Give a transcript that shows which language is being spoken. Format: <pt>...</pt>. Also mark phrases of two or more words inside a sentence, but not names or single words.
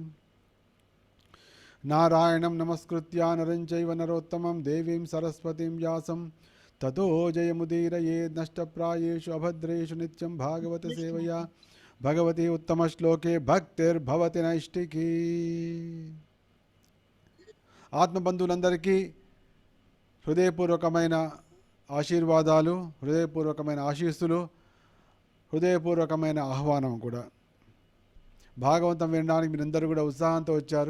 <sa>नारायणं नमस्कृत्य नरं चैव नरोत्तमं देवीं सरस्वतीं व्यासं ततो जयमुदीरयेत् नष्टप्रायेषु अभद्रेषु नित्यं भागवत सेवया भगवती उत्तमश्लोके भक्तिर्भवति नैष्टिकी।</sa> <te>ఆత్మబంధువులందరికీ హృదయపూర్వకమైన ఆశీర్వాదాలు, హృదయపూర్వకమైన ఆశీస్సులు, హృదయపూర్వకమైన ఆహ్వానం కూడా. భాగవతం వినడానికి మీరందరూ కూడా ఉత్సాహంతో వచ్చారు.</te>